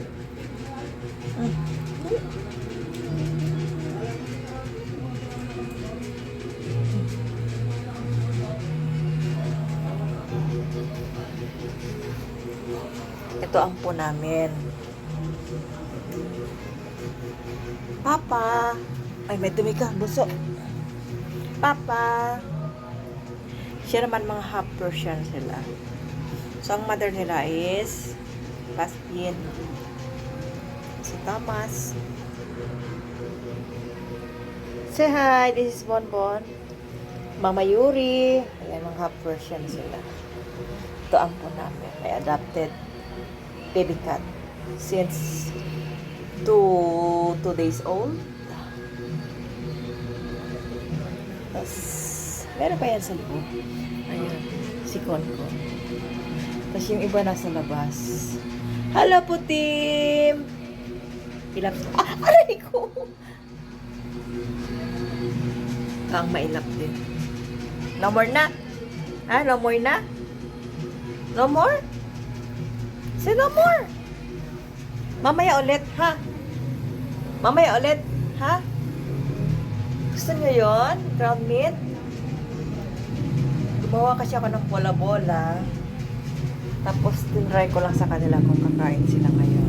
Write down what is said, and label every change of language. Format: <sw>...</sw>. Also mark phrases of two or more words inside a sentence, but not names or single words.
<tl>Ito ang po namin. Papa! Ay, may dumi ka, buso. Papa! Siya naman mga</tl> <en>half Persian</en> <tl>sila. So, ang mother nila is Bastian.</tl> <en>Si Thomas. Say hi, this is Bonbon.</en> <tl>Mama Yuri. Ayan, mga</tl> <en>half Persian</en> <tl>sila. Ito ang po namin.</tl> <en>May adopted baby cat since 2 days old.</en> <tl>Tapos, meron pa yan sa loob. Ayan, si Konko. Tapos yung iba nasa labas. Hello po, team! Ilap. Aray ko! Ang mailap din.</tl> <en>No more</en> <tl>na? Ha?</tl> <en>No more</en> <tl>na?</tl> <en>No more? Say no more!</en> <tl>Mamaya ulit, ha? Mamaya ulit, ha? Gusto nyo yun?</tl> <en>Ground meat?</en> <tl>Gumawa kasi ako ng bola-bola. Tapos, tinry ko lang sa kanila kung kakain sila ngayon.</tl>